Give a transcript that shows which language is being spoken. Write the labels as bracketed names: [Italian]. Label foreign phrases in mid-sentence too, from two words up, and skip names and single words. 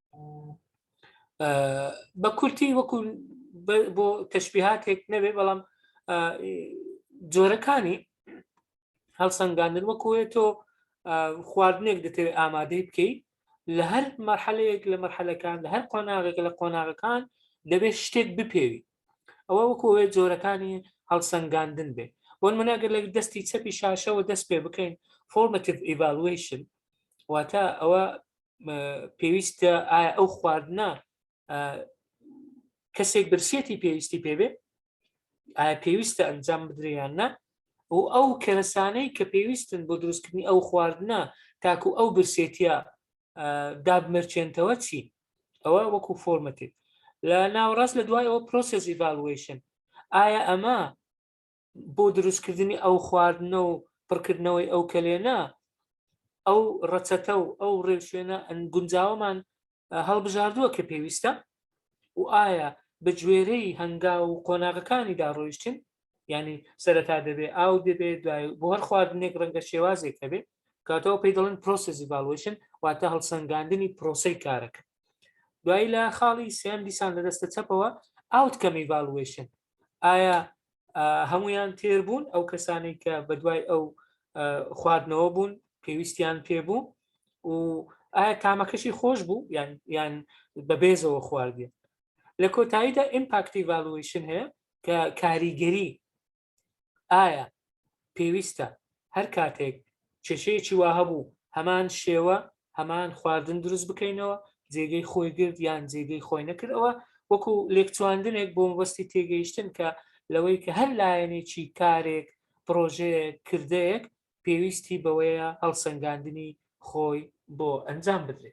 [Central Kurdish] بە کورتی وەکو بۆ تەشبیهاتێک نەبێ، بەڵام جۆرەکانی هەڵسەنگاندن وەکوێت تۆ خواردنێک دەتەوێت ئامادەی بکەیت، لە هەر مەرحەلەیەک لە مەرحەلەکان لە هەر قۆناغێک لە قۆناغەکان دەبێت شتێک بپێوی. ئەوە وەکوێت جۆرەکانی هەڵسەنگاندن بێ. بۆ نمونەگەر لە دەستی چەپی شاشەوە دەست پێ بکەین [English] formative evaluation، [Central Kurdish] واتە ئەوە پێویستە ئایا ئەو خواردنە کەسێک برسێتی پێویستی پێبێ، ئایا پێویستە ئەنجام بدرێیان نا، و ئەو کەرەسانەی کە پێویستن بۆ دروستکردنی ئەو خواردنە تاکو ئەو برسێتیە دابمرچێنتەوە چی؟ ئەوە وەکو فۆرمەتیڤ. لە ناوەڕاست لە دوای ئەوە [English] process evaluation، [Central Kurdish] ئایا ئەمە بۆ دروستکردنی ئەو خواردنە و پڕکردنەوەی ئەو کەلێنە ئەو ڕەچەتە و ئەو ڕێوشوێنە گونجاوەمان هەڵبژاردووە کە پێویستە، و ئایا بە گوێرەی هەنگا و قۆناغەکانی داڕۆیشتن، ینی سەرەتا دەبێ ئاو دەبێت دوای بۆ هەر خواردنێک ڕەنگە شێوازێک هەبێ، کاتەوە پێی دەڵێن [English] process evaluation [Central Kurdish] واتە هەڵسەنگاندنی پرۆسەی کارەکە. دوای لە خاڵی سێم دیسان لە دەستە چەپەوە [English] outcome evaluation، [Central Kurdish] ئایا هەمویان تێربوون ئەو کەسانی کە بە دوای ئەو خواردنەوە بوون پێویستیان پێبوو، و ئایا تامەکەشی خۆش بوو یان بە بێزەوە خواردێ. لە کۆتاییدا [English] impact evaluation [Central Kurdish] هەیە کە کاریگەری، ئایا پێویستە هەر کاتێک کێشەیەکی وا هەبوو هەمان شێوە هەمان خواردن دروست بکەینەوە، جێگەی خۆی گرت یان جێگەی خۆی نەکردەوە، وەکو لێکچواندنێک بۆ مەبەستی تێگەیشتن کە لەوەی کە هەر لایەنێکی کارێک پرۆژەیەک کردەیەک پێویستی بەوەیە هەڵسەنگاندنی خۆی بۆ ئەنجام بدرێت.